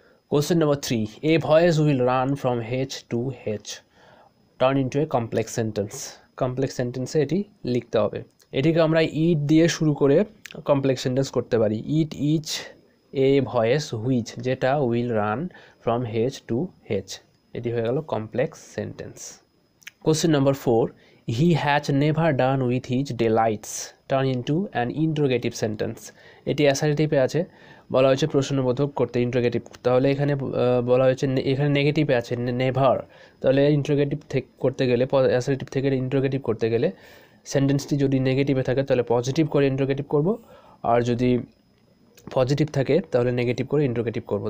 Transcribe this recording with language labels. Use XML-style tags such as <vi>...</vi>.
<en>Question number 3, a voice will run from hedge to hedge, turn into a complex sentence.</en> <bn>Complex সেন্টেন্সে এটি লিখতে হবে। এটিকে আমরা ইট দিয়ে শুরু করে কমপ্লেক্স সেন্টেন্স করতে পারি।</bn> <en>it is a voice which, যেটা will run from hedge to hedge,</en> <bn>এটি হয়ে গেল complex sentence.</bn> <en>Question number 4, he had never done with his delights, turn into an interrogative sentence.</en> <bn>এটি অ্যাসার্টিভে আছে, বলা হয়েছে প্রশ্নবোধক করতে, ইন্টারোগেটিভ। তাহলে এখানে বলা হয়েছে, এখানে নেগেটিভে আছে নেভার, তাহলে ইন্টারোগেটিভ করতে গেলে, অ্যাসার্টিভ থেকে ইন্টারোগেটিভ করতে গেলে সেন্টেন্সটি যদি নেগেটিভে থাকে তাহলে পজিটিভ করে ইন্টারোগেটিভ করব, আর যদি পজিটিভ থাকে তাহলে নেগেটিভ করে ইন্টারোগেটিভ করব।</bn>